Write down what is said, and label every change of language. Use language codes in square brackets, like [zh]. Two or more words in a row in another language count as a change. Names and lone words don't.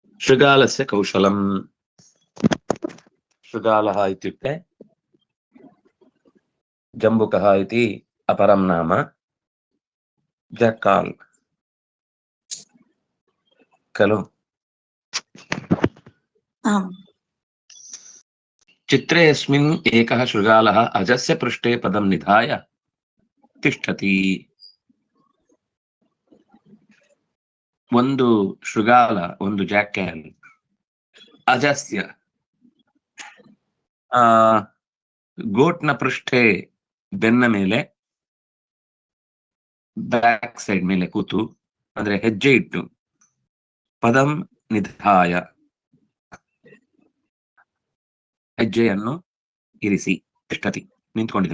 [sa] शृगालस्य कौशलम् शृगालः इत्युक्ते जम्बुकः इति अपरं नाम जक्काल् खलु आम् चित्रे अस्मिन् एकः शृगालः अजस्य पृष्ठे पदं निधाय तिष्ठति [kn] ಒಂದು ಶೃಗಾಲ ಒಂದು ಜಾಕ್ಯಾಲ್ ಅಜಸ್ಯ ಗೋಟ್ನ ಪೃಷ್ಠೆ ಬೆನ್ನ ಮೇಲೆ [en] back side [kn] ಮೇಲೆ ಕೂತು ಅಂದ್ರೆ ಹೆಜ್ಜೆ ಇಟ್ಟು [sa] ಪದಂ ನಿಧಾಯ [kn] ಹೆಜ್ಜೆಯನ್ನು ಇರಿಸಿ ತಿಷ್ಠತಿ ನಿಂತ್ಕೊಂಡಿದೆ.